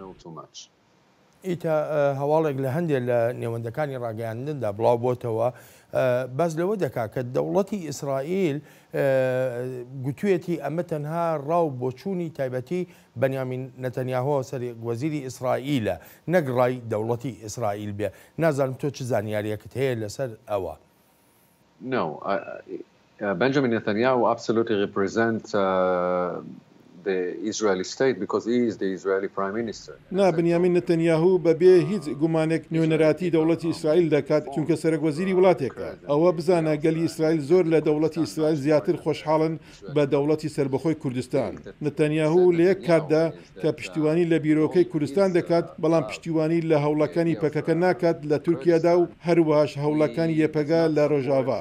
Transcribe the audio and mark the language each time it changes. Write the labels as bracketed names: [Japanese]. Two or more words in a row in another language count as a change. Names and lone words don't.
[Central Kurdish] ئیتا هەواڵێک لە هەندێک لە نێوەندەکانی ڕاگەیاندندا بڵاو بۆتەوە باز لەوە دەکات کە دەوڵەتی ئیسرائیل گوتوێتی ئەمە تەنها ڕاو بۆچوونی تایبەتی بەنیامین نەتەنیاهۆ سەرۆکوەزیری ئیسرائیلە، نەک ڕای دەوڵەتی ئیسرائیل بێ. نازانم تۆ چ زانیاریەکەت هەیە لەسەر ئەوە؟ [English] No, Benjamin Netanyahu absolutely represents the Israeli state because he is the Israeli Prime Minister. [Central Kurdish] نا بنیامین نەتەنیاهو بەبێ هیچ گومانێک نوێنەراتی دەوڵەتی ئیسرائیل دەکات چونکە سەرۆکوەزیری وڵاتێکە. ئەوە بزانە گەلی ئیسرائیل زۆر لە دەوڵەتی ئیسرائیل زیاتر خۆشحاڵن بە دەوڵەتی سربەخۆی کوردستان. نەتەنیاهو لە یەک کاتدا کە پشتیوانی لە بیرۆکەی کوردستان دەکات، بەڵام پشتیوانی لە هەوڵەکانی پەکەکە ناکات لە تورکیادا و هەروەهاش هەوڵەکانی یەپەگا لە ڕۆژاوا.